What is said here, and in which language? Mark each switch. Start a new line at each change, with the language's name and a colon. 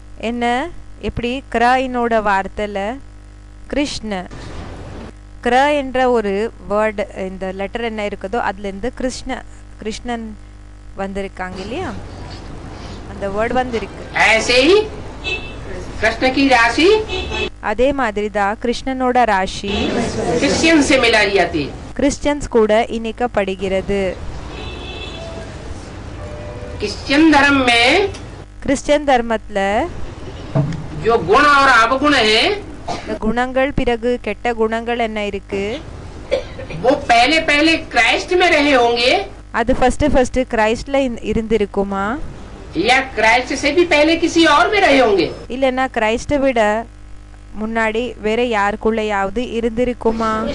Tamil: என்ன எப்படி கிற என்னோட வார்த்தையில கிருஷ்ண, கிற என்ற ஒரு வேர்டு இந்த லெட்டர் என்ன இருக்குதோ அதுல இருந்து கிருஷ்ணன் வந்திருக்காங்க இல்லையா, அந்த வேர்டு வந்திருக்கு.
Hindi: ऐसे ही कृष्ण की राशि
Tamil: அதே மாதிரி தான் கிருஷ்ணனோட ராசி
Hindi: क्रिश्चियन से मिलाई जाती है।
Tamil: கிறிஸ்டியன்ஸ் கூட இணைக்கப்படுகிறது.
Hindi: क्रिश्चियन धर्म में
Tamil: கிறிஸ்டியன் தர்மத்துல
Hindi: जो गुण और अवगुण है,
Tamil: இந்த குணங்கள் பிறகு கெட்ட குணங்கள் என்ன இருக்கு,
Hindi: वो पहले पहले क्राइस्ट में रहे होंगे
Tamil: அது ஃபர்ஸ்ட் கிரைஸ்ட்ல இருந்திருக்குமா,
Hindi: या क्राइस्ट से भी पहले किसी और में रहे होंगे?
Tamil: இல்லனா கிரைஸ்ட விட முன்னாடி வேற யாருக்குள்ளயாவது இருந்திருக்குமா?